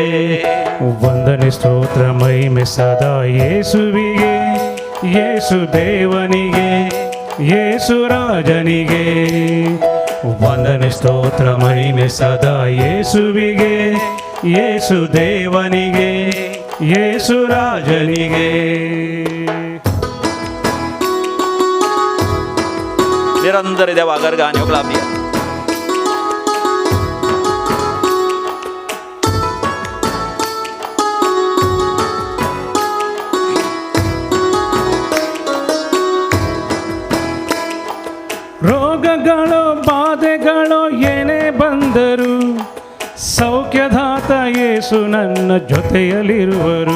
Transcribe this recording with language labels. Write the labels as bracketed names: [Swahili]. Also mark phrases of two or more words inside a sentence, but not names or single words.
[Kannada] ವಂದನೆ ಸ್ತೋತ್ರ ಮಹಿಮೆ ಸದಾ ಯೇಸುವಿಗೆ, ಯೇಸು ದೇವನಿಗೆ, ಯೇಸು ರಾಜನಿಗೆ. ವಂದನೆ ಸ್ತೋತ್ರ ಮಹಿಮೆ ಸದಾ ಯೇಸುವಿಗೆ, ಯೇಸು ದೇವನಿಗೆ, ಯೇಸು ರಾಜನಿಗೆ. [Konkani] निरंतर देवा गर्गाने ओगलाबिया [Kannada] ರೋಗಗಳು ಬಾಧೆಗಳು ಏನೇ ಬಂದರು, ಸೌಖ್ಯದಾತ ಯೇಸು ನನ್ನ ಜೊತೆಯಲ್ಲಿರುವರು.